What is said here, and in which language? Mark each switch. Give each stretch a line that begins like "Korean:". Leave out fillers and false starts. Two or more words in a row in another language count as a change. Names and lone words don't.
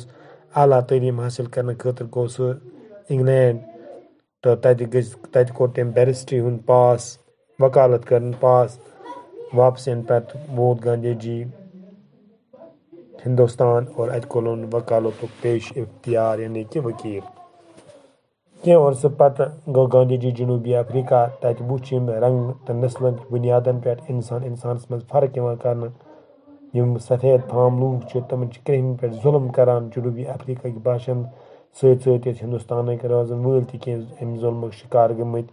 Kashmiri: اعلیٰ تعلیٖم حٲصِل کرنہٕ خٲطرٕ گوٚو سُہ انگلینڈ تہٕ تتہِ کوٚر تٔمۍ بیرسٹری ہُنٛد وکالت کٔرٕن پاس۔ واپس یِنہٕ پتہٕ ووت گاندھی جی ہندوستان اور اتہِ کوٚرُن وکالتُک پیشہ اختیار یعنی کہ وکیل۔ کینٛہہ عرصہٕ پتہٕ گوٚو گاندھی جی جنوبی افریقہ۔ تتہِ وُچھ أمۍ رنگ تہٕ نسلن بنیادن پٮ۪ٹھ انسانس منٛز فرق یِوان کرنہٕ۔ یِم سفید فام لوٗکھ چھِ تِمن چھِ کرٛہنٮ۪ن پٮ۪ٹھ ظلم کران۔ جنوبی افریقہٕکۍ باشند سۭتۍ سۭتۍ ٲسۍ ہندوستانٕکۍ روزن وٲلۍ تہِ کینٛہہ امہِ ظلمُک شکار گٔمٕتۍ۔